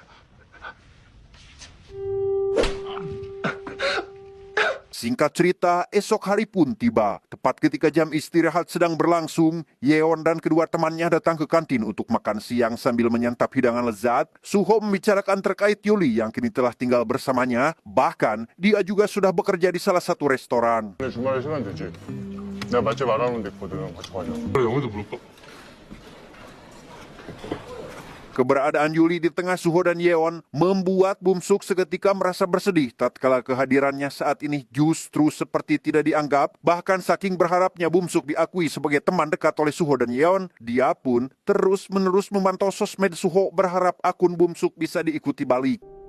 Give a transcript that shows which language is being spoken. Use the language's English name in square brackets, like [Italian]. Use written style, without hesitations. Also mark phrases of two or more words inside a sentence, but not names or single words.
[Indonesian] Singkat cerita, esok hari pun tiba. Tepat ketika jam istirahat sedang berlangsung, Yeon dan kedua temannya datang ke kantin untuk makan siang sambil menyantap hidangan lezat. Suho membicarakan terkait Yuli yang kini telah tinggal bersamanya. Bahkan, dia juga sudah bekerja di salah satu restoran. [Korean] 근데 주말에 시간 되지? 내가 맛집 알아놓은 데 있거든. 같이 가자. 그래, 영희도 물어봐. [Indonesian] Keberadaan Yuli di tengah Suho dan Yeon membuat Bumsuk seketika merasa bersedih tatkala kehadirannya saat ini justru seperti tidak dianggap. Bahkan saking berharapnya Bumsuk diakui sebagai teman dekat oleh Suho dan Yeon, dia pun terus-menerus memantau sosmed Suho berharap akun Bumsuk bisa diikuti balik.